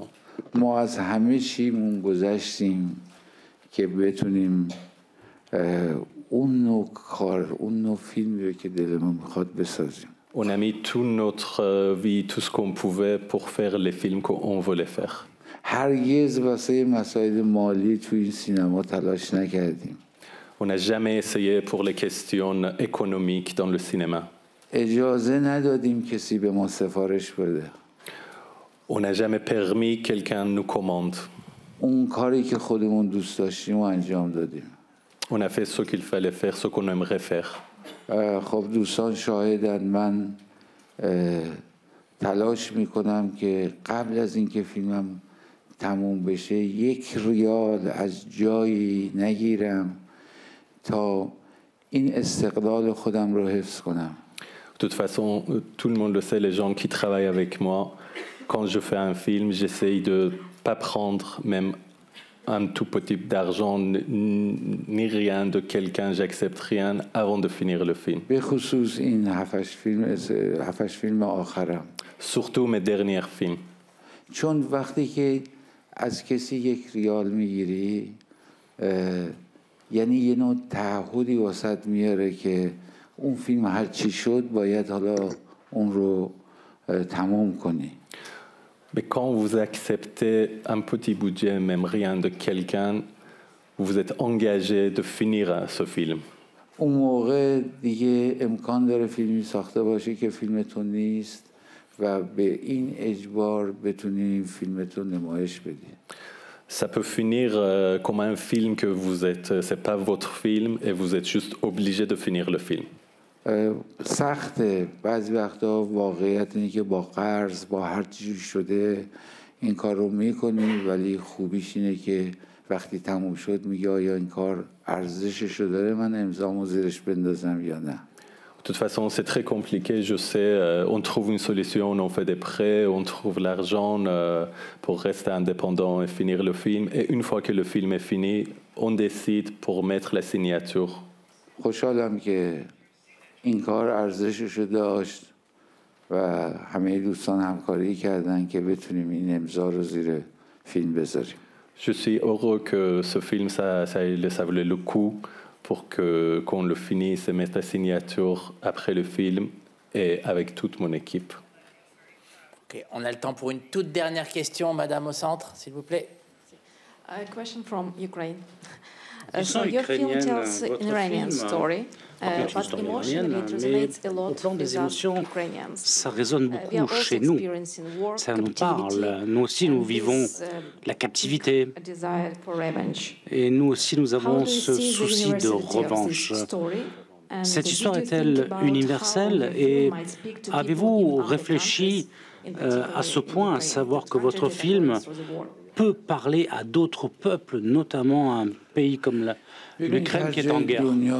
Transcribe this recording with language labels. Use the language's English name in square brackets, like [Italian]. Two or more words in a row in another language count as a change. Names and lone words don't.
[Persian] ما از همه چیمون گذشتیم که بتونیم اون نوع کار اون نوع فیلمی که دلمون میخواد بسازیم. [French] On a mis toute notre vie, tout ce qu'on pouvait pour faire les films qu'on voulait faire. [Persian] هرگز واسه مسائل مالی تو این سینما تلاش نکردیم. [French] On n'a jamais essayé pour les questions économiques dans le cinéma. [Persian] اجازه ندادیم کسی به ما سفارش بده. [French] On n'a jamais permis quelqu'un nous commande. [Persian] اون کاری که خودمون دوست داشتیم و انجام دادیم. [French] On a fait ce qu'il fallait faire, ce qu'on aimerait faire. [Persian] خب دوستان شاهدن من تلاش میکنم که قبل از اینکه فیلمم تموم بشه 1 ریال از جایی نگیرم تا این استقلال خودم رو حفظ کنم. [French] De toute façon, tout le monde le sait, les gens qui travaillent avec moi, quand je fais un film, j'essaye de ne pas prendre même un tout petit d'argent ni rien de quelqu'un, j'accepte rien avant de finir le film. [Persian] به خصوص این 7 فیلم آخرم. [French] Surtout mes derniers films. [Persian] چون وقتی که از کسی 1 ریال میگیری یعنی یه نوع تعهدی واسط میاره که اون فیلم هر چی شد باید حالا اون رو تمام کنی. [French] Mais quand vous acceptez un petit budget, même rien de quelqu'un, vous êtes engagé de finir ce film. [Persian] اون موقع دیگه امکان داره فیلمی ساخته باشی که فیلمتون نیست و به این اجبار بتونی فیلمتون نمایش بدی. [French] Ça peut finir comme un film que vous êtes, c'est pas votre film et vous êtes juste obligé de finir le film. [Persian] سخته بعضی وقتا واقعیت اینه که با قرض با هر چیزی شده این کار رو میکنی ولی خوبیش اینه که وقتی تموم شد میگی آیا این کار ارزشش رو داره من امضامو زیرش بندازم یا نه. [French] De toute façon, c'est très compliqué, je sais, on trouve une solution, on fait des prêts, on trouve l'argent pour rester indépendant et finir le film. Et une fois que le film est fini, on décide pour mettre la signature. [Persian] خوشحالم که این کار ارزشش رو داشت و همه دوستان همکاری کردن که بتونیم این امضا رو زیر فیلم بذاریم. [French] Je suis heureux que ce film, ça valait le coup pour qu'on le finisse et mette la signature après le film et avec toute mon équipe. Okay, on a le temps pour une toute dernière question, Madame au centre, s'il vous plaît. [English] A question from Ukraine. So your film tells an Iranian story, but emotionally it resonates a lot with us Ukrainians. [French] Ça résonne beaucoup chez nous. Ça nous parle. Nous aussi, nous vivons la captivité. Et nous aussi, nous avons ce souci de revanche. Cette histoire est-elle universelle et avez-vous réfléchi à ce point, à savoir que votre film peut parler à d'autres peuples, notamment à un pays comme l'Ukraine qui est en guerre?